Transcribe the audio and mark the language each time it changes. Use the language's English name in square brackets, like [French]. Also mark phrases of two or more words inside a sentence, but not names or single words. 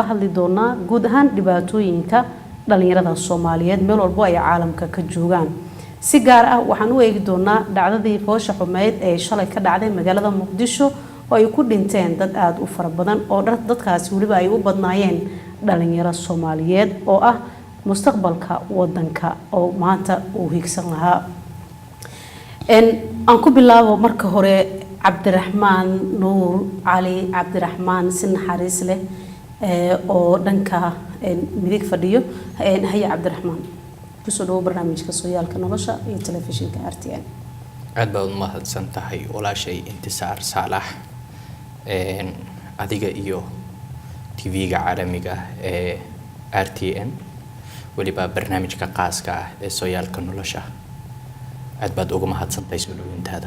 [Somali] hadli doonaa guud ahaan dhibaatooyinka dhalinyarada Soomaaliyeed meel walba ay caalamka ka joogaan si gaar ah waxaan u eegi doonaa dhacdadii foosha xumeed ee shalay ka dhacday magaalada Muqdisho oo ay ku dhinteen dad aad u fara badan oo dadkaasi waliba ay u badnaayeen dhalinyaro Soomaaliyeed oo ah mustaqbalka wadanka oo maanta uu higsan lahaa aan ku bilaabo marka hore عبد الرحمن نور علي عبد الرحمن Sinaxariisleh oo dhanka midig fadhiyo هيا عبد الرحمن kusoo barnaamijka SOYAALKA NOLOSHA iyo telefishinka RTN aad baad u mahadsan tahay walaashay intisaar saalax adiga iyo TV-ga caalamiga ee RTN waliba barnaamijka qaaska ah ee SOYAALKA NOLOSHA aad baad ugu mahadsantahay soo dhawayntaada